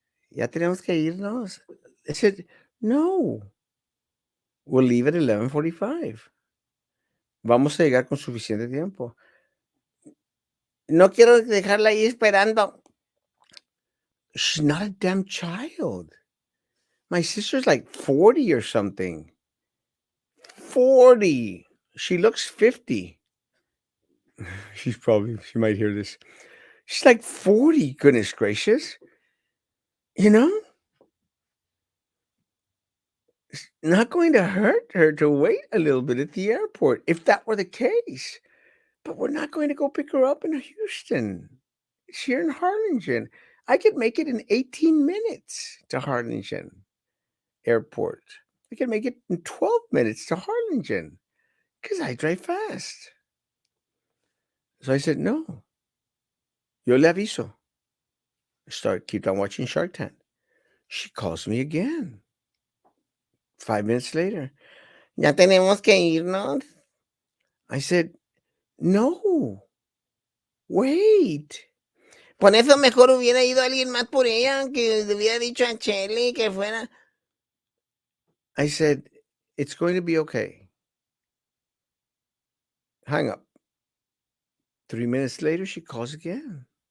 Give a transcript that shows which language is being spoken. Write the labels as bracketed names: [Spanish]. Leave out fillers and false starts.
[Spanish] Ya tenemos que irnos. [English] I said, no, we'll leave at 11:45. [Spanish] Vamos a llegar con suficiente tiempo. No quiero dejarla ahí esperando. [English] She's not a damn child. My sister's like 40 or something. 40. She looks 50. She might hear this. She's like 40, goodness gracious. You know, it's not going to hurt her to wait a little bit at the airport if that were the case. But we're not going to go pick her up in Houston. It's here in Harlingen. I could make it in 18 minutes to Harlingen Airport. I could make it in 12 minutes to Harlingen because I drive fast. So I said, no, [Spanish] yo le aviso. [English] Keep on watching Shark Tank. She calls me again. 5 minutes later, [Spanish] ya tenemos que irnos. [English] I said, no, wait. [Spanish] Por eso mejor hubiera ido alguien más por ella, que le hubiera dicho a Chelly que fuera. [English] I said, it's going to be okay. Hang up. 3 minutes later, she calls again.